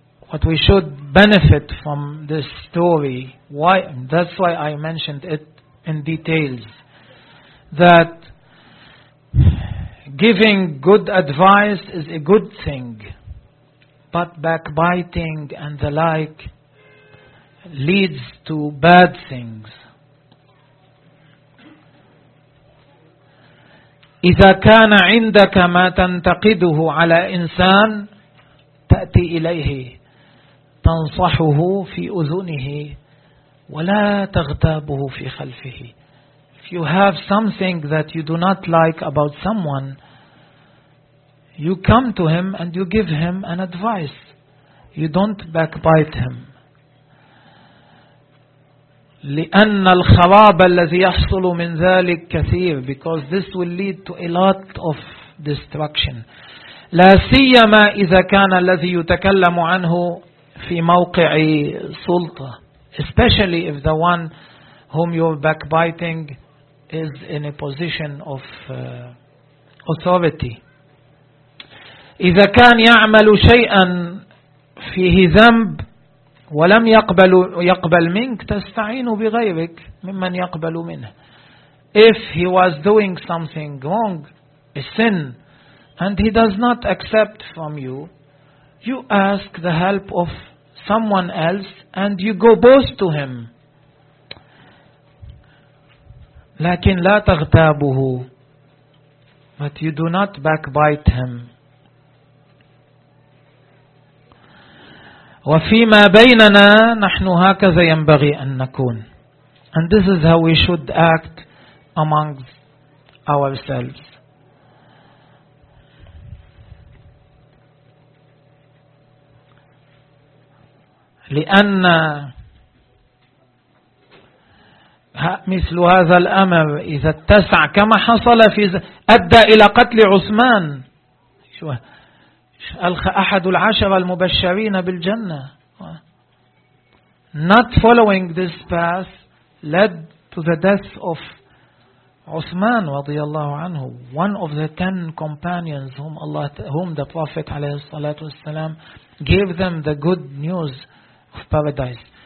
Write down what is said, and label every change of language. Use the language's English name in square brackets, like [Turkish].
[English] What we should benefit from this story, why, that's why I mentioned it in details, that giving good advice is a good thing, but backbiting and the like leads to bad things. [Arabic] إذا كان عندك ما تنتقده على إنسان تأتي إليه تنصحه في أذنه ولا تغتابه في خلفه. [English] If you have something that you do not like about someone, you come to him and you give him an advice. You don't backbite him. [Arabic] لأن الخراب الذي يحصل من ذلك كثير, [English] because this will lead to a lot of destruction. [Arabic] لا سيما إذا كان الذي يتكلم عنه في موقع سلطة, [English] especially if the one whom you're backbiting is in a position of authority. [Arabic] إذا كان يعمل شيئا فيه ذنب ولم يقبل منك تستعين بغيرك ممن يقبل منه. [English] If he was doing something wrong, a sin, and he does not accept from you, you ask the help of someone else and you go both to him. [Arabic] لكن لا تغتابه, [English] but you do not backbite him. [Arabic] وفيما بيننا نحن هكذا ينبغي أن نكون. [English] And this is how we should act amongst ourselves. [Arabic] لأن مثل هذا الأمر إذا اتسع كما حصل في أدى إلى قتل عثمان. شو ألخ أحد العشر المبشرين بالجنة. [English] Not following this path led to the death of عثمان [Arabic] رضي الله عنه, [English] one of the ten companions whom the Prophet [Arabic] عليه الصلاة والسلام [English] gave them the good news of paradise.